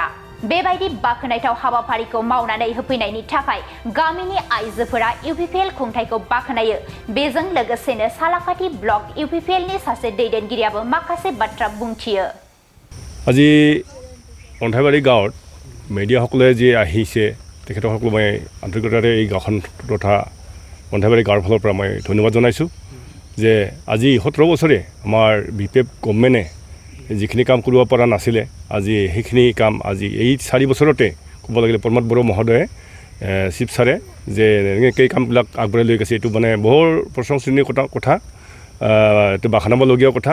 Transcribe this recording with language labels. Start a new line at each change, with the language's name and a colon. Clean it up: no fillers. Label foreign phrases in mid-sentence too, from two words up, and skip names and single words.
Bodo: बेबायदि बाखनायथाव हाबाफारिखौ मावनानै होफैनायनि थाखाय गामिनि आइजोफोरा इउपिपिएल खुंथायखौ बाखनायो। बेजों लोगोसेनो सालाखाथि ब्लक इउपिपिएलनि सासे दैदेनगिरियाबो माखासे बाथ्रा बुंथियो।
Assamese: আজি अन्थाइबारि गाঁৱত মেডিয়াসকলে যে আহিছে তেখেতসকলক মই আন্তৰিকতাৰে এই গাঁওখন তথা অন্ধাইবাৰী গাঁৱৰ ফালৰ পৰা মই ধন্যবাদ জনাইছোঁ যে আজি 17 বছৰে আমাৰ বিপিএফ গভৰ্ণমেণ্টে যিখিনি কাম কৰিব পৰা নাছিলে আজি সেইখিনি কাম আজি এই 4 বছৰতে ক'ব লাগিলে প্ৰমোদ বড়ো মহোদয়ে চিফ ছাৰে যে এই কামবিলাক আগবঢ়াই লৈ গৈছে এইটো মানে বৰ প্ৰশংসনীয় কথা এইটো বাখানাবলগীয়া কথা।